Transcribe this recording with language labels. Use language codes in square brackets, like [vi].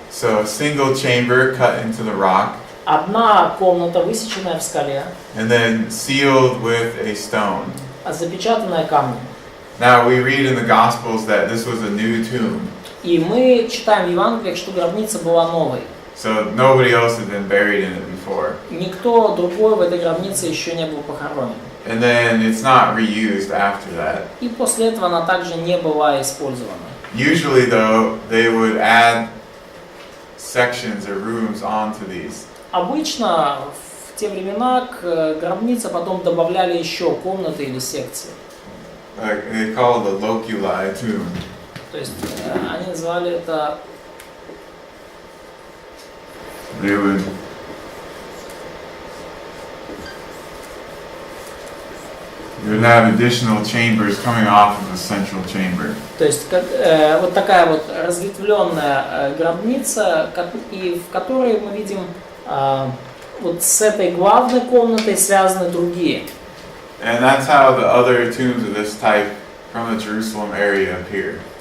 [en] So a single chamber cut into the rock. [ru] Одна комната, высеченная в скале, [en] And then sealed with a stone. [ru] запечатанная камнем. [en] Now we read in the Gospels that this was a new tomb. [ru] И мы читаем в Евангелиях, что гробница была новой. [en] So nobody else had been buried in it before. [ru] Никто другой в этой гробнице еще не был похоронен. [en] And then it's not reused after that. [ru] И после этого она также не была использована. [en] Usually though, they would add sections or rooms onto these. [ru] Обычно в те времена к гробнице потом добавляли еще комнаты или секции. [en] Like they call it the loculi tomb. [ru] То есть они называли это... [en] They would have additional chambers coming off of the central chamber. [ru] То есть вот такая вот разветвленная гробница, и в которой мы видим вот с этой главной комнатой связаны другие. [en] And that's how the other tombs of this type from the Jerusalem area appear.